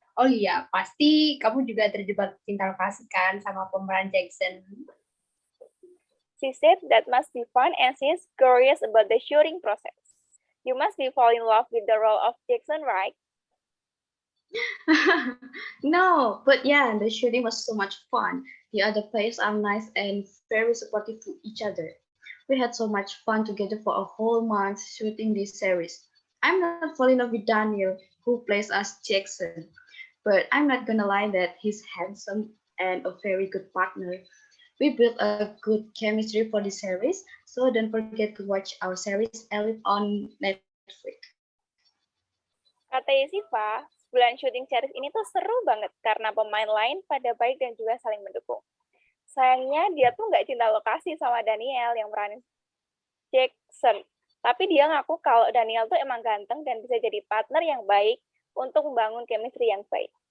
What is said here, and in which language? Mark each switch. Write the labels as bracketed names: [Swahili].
[Indonesian] Oh iya, pasti kamu juga terjebak cinta lokasi kan sama pemeran Jackson. [English] She said that must be fun and she's curious about the shooting process. You must be fall in love with the role of Jackson, right? No, but yeah, the shooting was so much fun. The other players are nice and very supportive to each other. We had so much fun together for a whole month shooting this series. I'm not falling in love with Daniel, who plays as Jackson, but I'm not gonna lie that he's handsome and a very good partner. We built a good chemistry for the series, so don't forget to watch our series Elite on Netflix. [Indonesian] Kata Yesiva, sebulan syuting series ini tuh seru banget karena pemain lain pada baik dan juga saling mendukung. Sayangnya dia tuh nggak cinta lokasi sama Daniel yang meranin Jackson. Tapi dia ngaku kalau Daniel tuh emang ganteng dan bisa jadi partner yang baik untuk membangun chemistry yang baik.